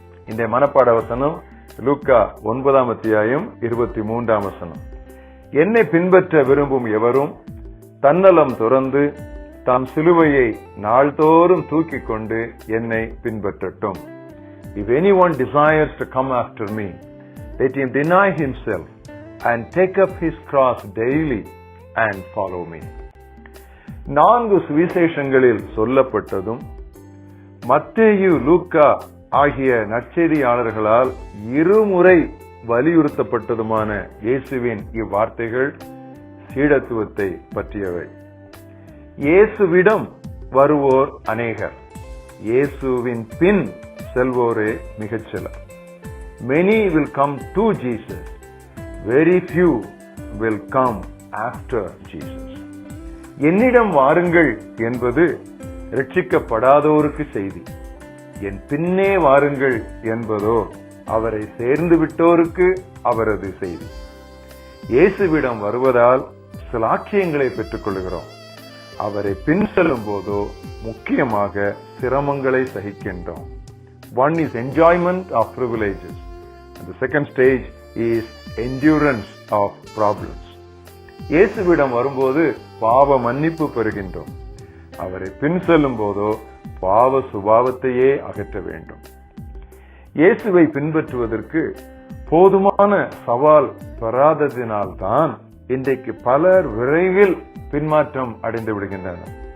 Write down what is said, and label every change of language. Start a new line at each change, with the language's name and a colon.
Tamil: இந்த மனப்பாட வசனம் லூக்கா 9ஆம் அத்தியாயம் 23ஆம் வசனம். என்னை பின்பற்ற விரும்பும் எவரும் தன்னலம் துறந்து தாம் சிலுவையை நாள்தோறும் தூக்கிக் கொண்டு என்னை பின்பற்றட்டும்.
English: If anyone desires to come after me, let him deny himself and take up his cross daily and follow me.
Tamil: 4 சுவிசேஷங்களில் சொல்லப்பட்டதும் மத்தேயு, லூக்கா ஆகிய நற்செய்தியாளர்களால் இருமுறை வலியுறுத்தப்பட்டதுமான இயேசுவின் இவ்வார்த்தைகள் சீடத்துவத்தை பற்றியவை. இயேசுவிடம் வருவோர் அநேகர், இயேசுவின் பின் செல்வோரே மிகச் சிலர்.
English: Many will come to Jesus, very few will come after Jesus.
Tamil: என்னிடம் வாருங்கள் என்பது ரட்சிக்கப்படாதோருக்கு செய்தி. என் பின்னே வாருங்கள் என்பதோ அவரை சேர்ந்து விட்டோருக்கு அவரது செய்தி. இயேசுவிடம் வருவதால் சிலாக்கியங்களை பெற்றுக் கொள்கிறோம். அவரை பின் செல்லும் போதோ முக்கியமாக சிரமங்களை சகிக்கின்றோம்.
English: One is enjoyment of privileges and the second stage is endurance of problems.
Tamil: இயேசுவிடம் வரும்போது பாவ மன்னிப்பு பெறுகின்றோம். அவரை பின் செல்லும் போதோ பாவ சுபாவத்தையே அகற்ற வேண்டும். இயேசுவை பின்பற்றுவதற்கு போதுமான சவால் பெறாததினால்தான் இன்றைக்கு பலர் விரைவில் பின்மாற்றம் அடைந்து விடுகின்றனர்.